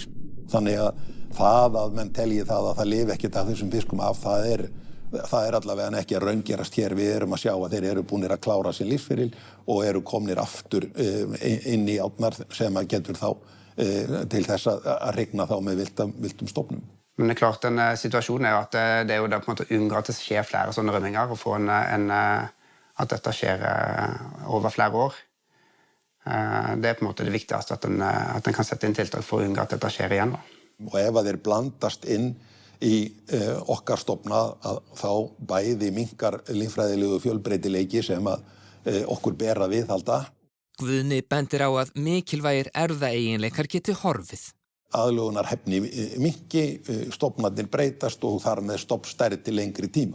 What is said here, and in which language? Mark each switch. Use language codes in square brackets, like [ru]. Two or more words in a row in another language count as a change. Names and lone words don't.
[is] Þannig að það að menn telji það að það lifi ekkert af þessum fiskum af, það er allavega ekki að raungerast hér. Við erum að sjá að þeir eru búnir að klára sin lífsferil og eru komnir aftur inn í árnar sem að getur þá til þess að hrygna þá med viltum stofnum. [no] Men det klart, en situasjon at det jo da på en måte unngå at det skjer flere sånne rømminger, og få at dette skjer over flere år. Det på en måte det viktigste, at en kan sette inn tiltak for å unngå at dette skjer igjen. [is] Og ef þeir blandast inn í okkar stofna, þá bæði minnkar líffræðilegu fjölbreytileiki sem að okkur ber að viðhalda. Guðni bendir á að mikilvægir erfðaeiginleikar geti horfið. Aðlögunarhæfni minnki, stofnarnir breytast og þar með stofnstærð til lengri tíma.